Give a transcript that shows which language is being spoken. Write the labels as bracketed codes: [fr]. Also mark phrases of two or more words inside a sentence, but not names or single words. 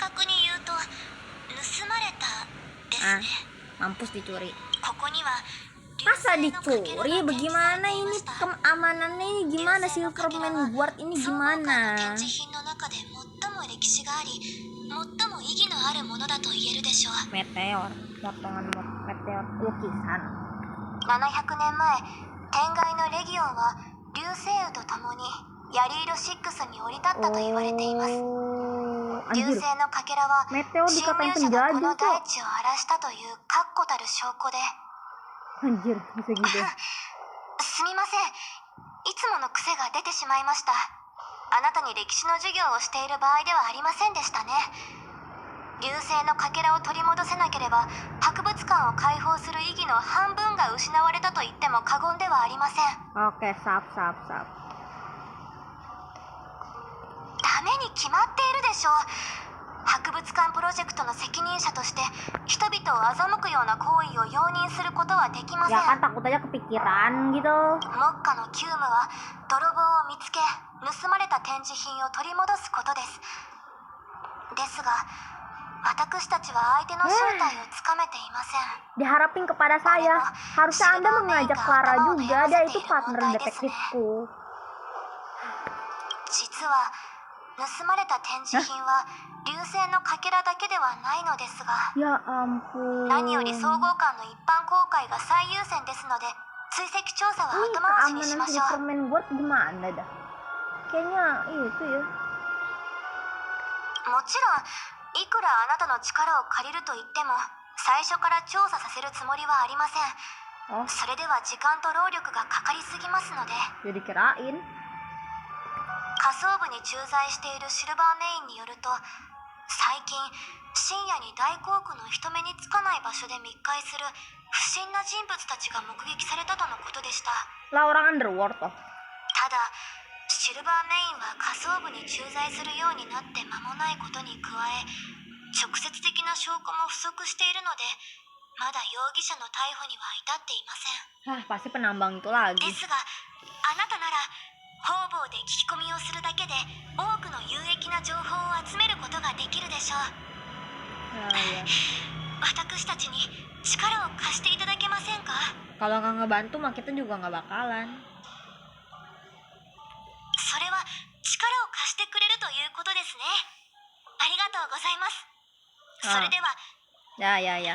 [id] Mampus dicuri. Masa dicuri? Bagaimana ini keamanannya ini gimana? Silverman Guard ini gimana? Meteor, potongan meteor lukisan. [ja] 700 年前、天外のレギオンは流星雨とともにヤリーロ6に降り立ったと言われています。流 [id] Anjir, [ja] 星のかけらは [id] meteor [ja] 侵 [id] dikatain [ja] 入者がこ [id] penjajah [ja] の [id] kok. [ja] 大地を荒らしたという確固たる証拠で [id] Anjir, bisa gitu. [ja] すみません、いつもの癖が出てしまいました。あなたに歴史の授業をしている場合ではありませんでしたね。流星のかけらを取り戻せなければ博物館を開放する意義の半分が失われたと言っても過言ではありません。 [id] Oke, sap. [ja] ダメに決まっているでしょう。博物館プロジェクトの責任者として人々を欺くような行為を容認することはできません。 [id] Ya kan takut aja kepikiran gitu. [ja] 目下の急務は泥棒を見つけ盗まれた展示品を取り戻すことです。ですが私たちは相手の正体をつかめていません。 [id] Diharapin kepada saya, harusnya Anda mengajak Clara juga, dia itu partner detektifku. [ja] 実は盗まれた展示品は流星のかけらだけではないのですが、 [id] Ya ampun. [ja] 何より総合館の一般公開が最優先ですので追跡調査は後回しにし [id] Keamanan [ja] ましょう。 [id] Silverman Guard gimana dah? Kayaknya itu ya. [ja] もちろんいくらあなたの力を借りると言っても最初から調査させるつもりはありません。 Oh, それでは時間と労力がかかりすぎますので、 [id] jadi kirain. [ja] 下層部に駐在しているシルバーメインによると最近深夜に大航空の人目につかない場所で密会する不審な人物たちが目撃されたとのことでした。 [id] Lah orang underworld toh. [ja] ただシルバーメインは下層部に駐在するようになって間もないことに加え直接的な証拠も不足しているのでまだ容疑者の逮捕には至っていません。 [id] Hah, pasti penambang itu lagi. [ja] ですがあなたなら方々で聞き込みをするだけで多くの有益な情報を集めることができるでしょう。 [id] Ya. [ja] 私たちに力を貸していただけませんか？ [id] Kalau nggak ngebantu mah kita juga nggak bakalan. [ja] それは力を貸してくれるということですね。ありがとうございます。それでは [id] Ya.